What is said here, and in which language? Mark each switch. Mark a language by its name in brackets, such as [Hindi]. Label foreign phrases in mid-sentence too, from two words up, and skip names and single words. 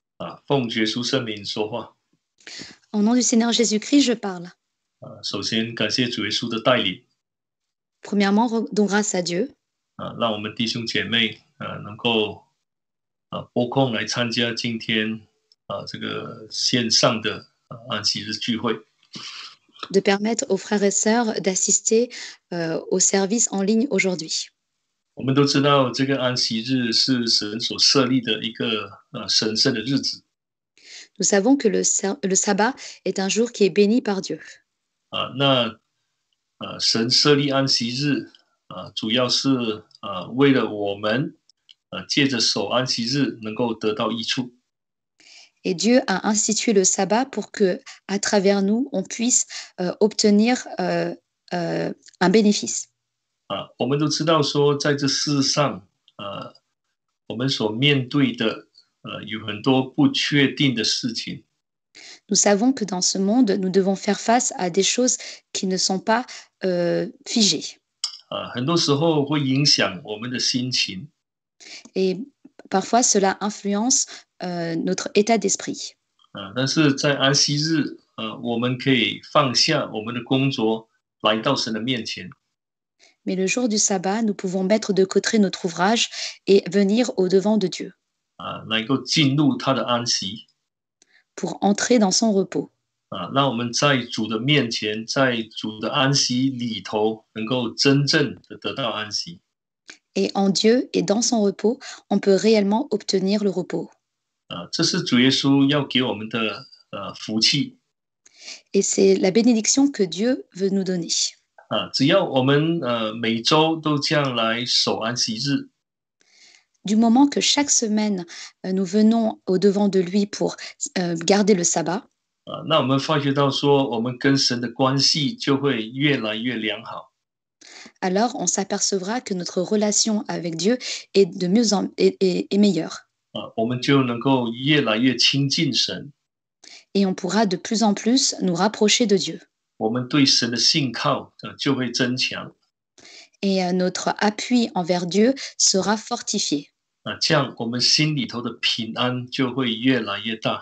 [Chinese] 奉耶稣圣名说话。 [French] Au nom du Seigneur Jésus-Christ, je parle. [Chinese] 首先感谢主耶稣的带领。 [French] Premièrement, rendons grâce à Dieu. [Chinese] 让我们弟兄姐妹能够拨空来参加今天这个线上的安息日聚会。 [French] De permettre aux frères et sœurs d'assister au service en ligne aujourd'hui. [Chinese] 我们都知道，这个安息日是神所设立的一个神圣的日子。 [French] Nous savons que le sabbat est un jour qui est béni par Dieu. [Chinese] 那神设立安息日主要是为了我们借着守安息日能够得到益处。 [French] Et Dieu a institué le sabbat pour que, à travers nous, on puisse obtenir un bénéfice. [Chinese] 我们都知道说，在这世上我们所面对的有很多不确定的事情。 [French] Nous savons que dans ce monde, nous devons faire face à des choses qui ne sont pas figées. [Chinese] 很多时候会影响我们的心情。 [French] Et parfois, cela influence notre état d'esprit. [Chinese] 但是在安息日我们可以放下我们的工作，来到神的面前。 [French] Mais le jour du sabbat, nous pouvons mettre de côté notre ouvrage et venir au-devant de Dieu. [Chinese] 能够进入他的安息。 [French] Pour entrer dans son repos. [Chinese] 让我们在主的面前，在主的安息里头，能够真正的得到安息。 [French] Et en Dieu et dans son repos, on peut réellement obtenir le repos. [Chinese] 这是主耶稣要给我们的福气。 [French] Et c'est la bénédiction que Dieu veut nous donner. [Chinese] 只要我们每周都这样来守安息日。 [French] Du moment que chaque semaine, nous venons au-devant de lui pour garder le sabbat. [Chinese] 那我们发觉到说，我们跟神的关系就会越来越良好。 [French] Alors, on s'apercevra que notre relation avec Dieu est de mieux en est meilleure. [Chinese] 我们就能够越来越亲近神。 [French] Et on pourra de plus en plus nous rapprocher de Dieu. [Chinese] 我们对神的信靠就会增强。 [French] Et notre appui envers Dieu sera fortifié. [Chinese] 这样我们心里头的平安就会越来越大。